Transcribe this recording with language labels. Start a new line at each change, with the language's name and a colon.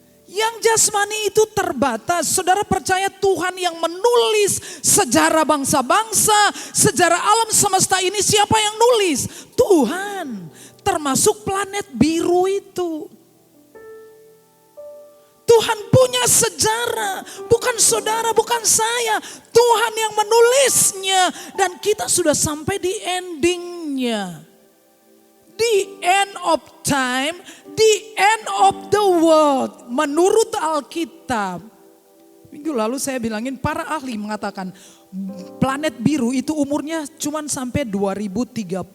Indonesian: Yang jasmani itu terbatas. Saudara percaya Tuhan yang menulis sejarah bangsa-bangsa, sejarah alam semesta ini siapa yang nulis? Tuhan. Termasuk planet biru itu. Tuhan punya sejarah, bukan saudara, bukan saya. Tuhan yang menulisnya dan kita sudah sampai di endingnya.
English: The end of time, the end of the world.
Indonesian: Menurut Alkitab. Minggu lalu saya bilangin para ahli mengatakan planet biru itu umurnya cuma sampai 2036.